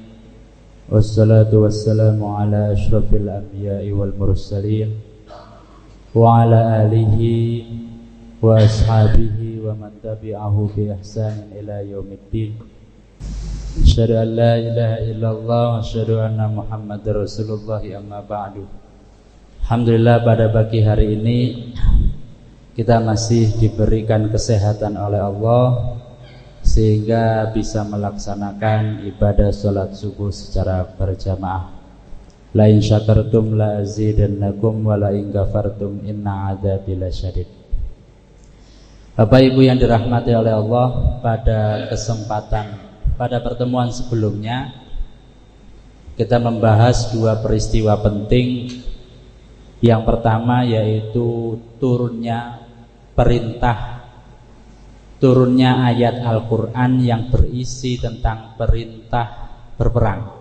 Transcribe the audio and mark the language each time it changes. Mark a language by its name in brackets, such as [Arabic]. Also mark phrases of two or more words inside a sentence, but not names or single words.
[Arabic] والصلاة والسلام على أشرف الأنبياء والمرسلين وعلى آله وأصحابه ومن تبعه بإحسان إلى يوم الدين. أشهد أن لا إله إلا الله وأشهد أن محمدا رسول الله أما بعد. [Indonesian] Alhamdulillah, pada pagi hari ini kita masih diberikan kesehatan oleh Allah sehingga bisa melaksanakan ibadah sholat subuh secara berjamaah. [Arabic] لئن شكرتم لأزيدنكم ولئن كفرتم إن عذابي لشديد. [Indonesian] Bapak Ibu yang dirahmati oleh Allah, pada pertemuan sebelumnya kita membahas dua peristiwa penting. Yang pertama yaitu turunnya ayat Al-Quran yang berisi tentang perintah berperang.